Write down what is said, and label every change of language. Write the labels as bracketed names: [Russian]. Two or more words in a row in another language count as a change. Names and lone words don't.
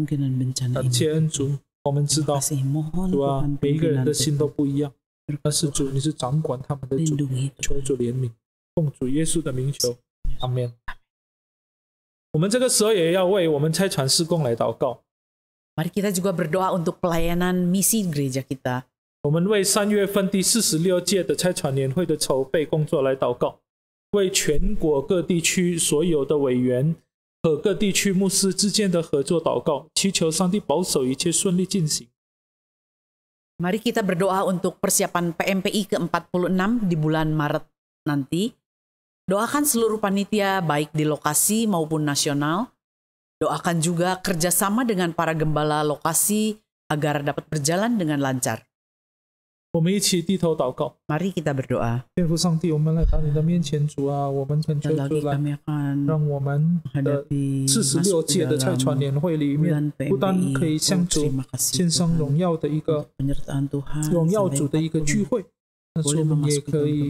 [Chinese] 感谢恩主，我们知道，主啊，每一个人的心都不一样，但是主，你是掌管他们的主，求主怜悯。奉主耶稣的名求，阿们。我们这个时候也要为我们差传事工来祷告。 [Indonesian] Mari kita juga berdoa untuk pelayanan misi gereja kita. [Chinese] 我们为3月份第46届的差传年会的筹备工作来祷告，为全国各地区所有的委员和各地区牧师之间的合作祷告，祈求上帝保守一切顺利进行。 [Indonesian] Mari kita berdoa untuk persiapan PMPI ke-46 di bulan Maret nanti. Doakan seluruh panitia baik di lokasi maupun nasional. Doakan juga kerjasama dengan para gembala lokasi agar dapat berjalan dengan lancar. [Chinese] 我们一起低头祷告。 [Indonesian] Mari kita berdoa. [Chinese] 天父上帝，我们来到你的面前，主啊，我们恳求主来，让我们的46届的差传年会里面，不但可以向主献上荣耀的一个荣耀主的一个聚会，但是我们也可以。